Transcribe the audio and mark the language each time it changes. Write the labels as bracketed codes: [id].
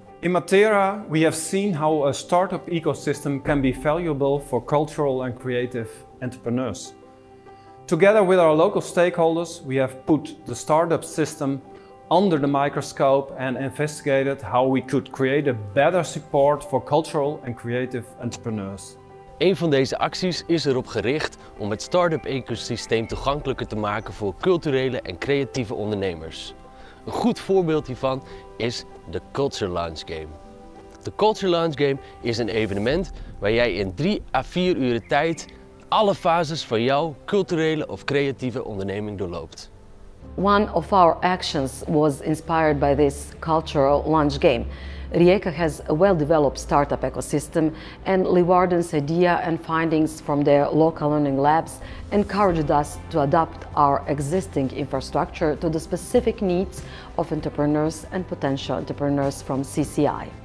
[en] In Matera, we have seen how a startup ecosystem can be valuable for cultural and creative entrepreneurs. Together with our local stakeholders, we have put the startup system under the microscope and investigated how we could create a better support for cultural and creative entrepreneurs. [nl] Een van deze acties is erop gericht om het start-up ecosysteem toegankelijker te maken voor culturele en creatieve ondernemers. Een goed voorbeeld hiervan is de Culture Launch Game. De Culture Launch Game is een evenement waar jij in 3 à 4 uur tijd alle fases van jouw culturele of creatieve onderneming doorloopt. [en] One of our actions was inspired by this cultural launch game. Rijeka has a well-developed startup ecosystem, and Leeuwarden's idea and findings from their local learning labs encouraged us to adapt our existing infrastructure to the specific needs of entrepreneurs and potential entrepreneurs from CCI.